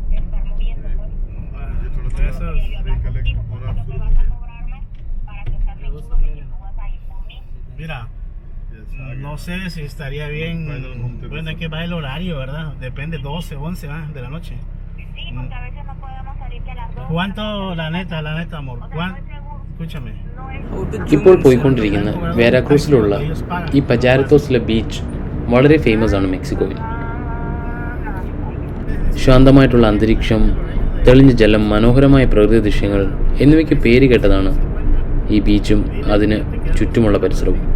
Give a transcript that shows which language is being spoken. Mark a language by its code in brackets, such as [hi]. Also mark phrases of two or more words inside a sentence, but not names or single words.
[hi] ये थोड़ा सा रिकलेक्ट हो रहा शुरू हो गया. [es] Mira, Yes, no sé si estaría bien. Bueno, es que va el horario, ¿verdad? Depende, 12, 11 de la noche. Sí, porque a veces no podemos salir que a las 2. ¿Cuánto, la neta, amor? Escúchame. [ml] ഇപ്പോൾ പോയിക്കൊണ്ടിരിക്കുന്ന വേരാക്രൂസിലുള്ള ഈ പജാരത്തോസിലെ ബീച്ച് വളരെ ഫേമസ് ആണ് മെക്സിക്കോയിൽ. ശാന്തമായിട്ടുള്ള അന്തരീക്ഷം, തെളിഞ്ഞ ജലം, മനോഹരമായ പ്രകൃതി ദൃശ്യങ്ങൾ എന്നിവയ്ക്ക് പേര് കേട്ടതാണ് ഈ ബീച്ചും അതിന് ചുറ്റുമുള്ള പരിസരവും.